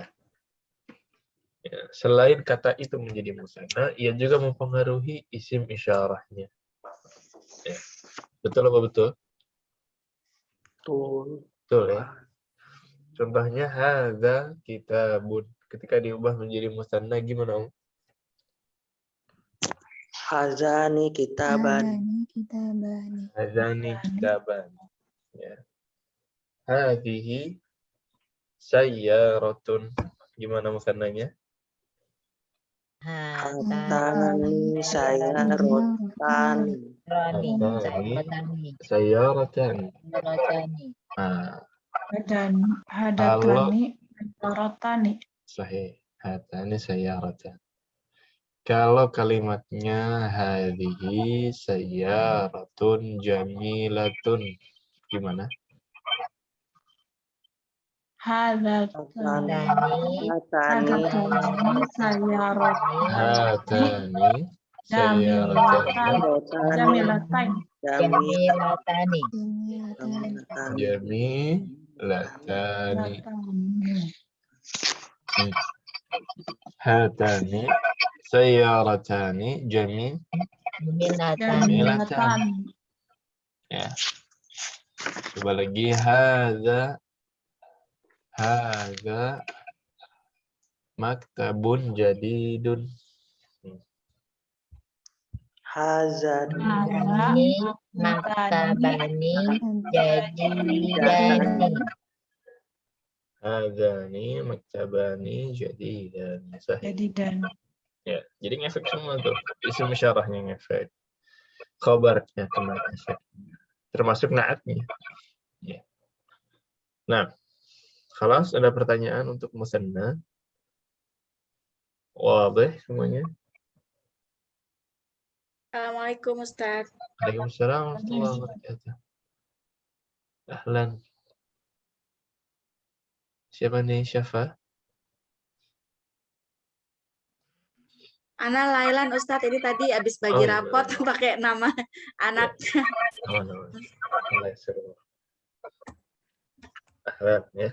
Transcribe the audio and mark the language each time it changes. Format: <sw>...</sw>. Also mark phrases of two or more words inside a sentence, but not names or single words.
<id>Ya, selain kata itu menjadi musanna, ia juga mempengaruhi</id> <ar>اسم إشارته.</ar> <id>Ya. Betul apa betul? Betul. Betul ya. Contohnya</id> <ar>هذا كتابٌ.</ar> <id>Ketika diubah menjadi musanna gimana, Om?</id> <ar>هذان كتابان. Kitabani. هذان كتابان. Ya. هذه سيارةٌ.</ar> <id>Gimana musannanya?</id> <ar>هاتان سيارتان. هاتان سيارتان.</ar> <id>Nah,</id> <ar>هاتان راتان. sahih. هاتان سيارتان. Kalau kalimatnya هذه سيارةٌ جميلةٌ, gimana? Hatani هاتان سيارتان Jamilatain. Jamilatani. jamilatani. هاتان سيارتان جميلتان.</ar> <id>Ya. Coba lagi</id> <ar>هذا مكتبٌ جديدٌ. Hazani مكتبان جديدان. هذان مكتبان جديدان. Sahih.</ar> <id>Ya, jadi ngefek semua tuh.</id> <ar>اسم إشارته</ar> <id>ngefek. Khabarnya kena efek. Termasuk naatnya. Ya. Nah, kalau ada pertanyaan untuk musanna, wadih semuanya.</id> <ar>السلام عليكم أستاذ. وعليكم السلام ورحمة الله وبركاته. Ahlan.</ar> <id>Siapa nih, Syafa? Ana Lailan Ustaz, ini tadi habis bagi rapot pakai nama anak. Ahlan ya.</id>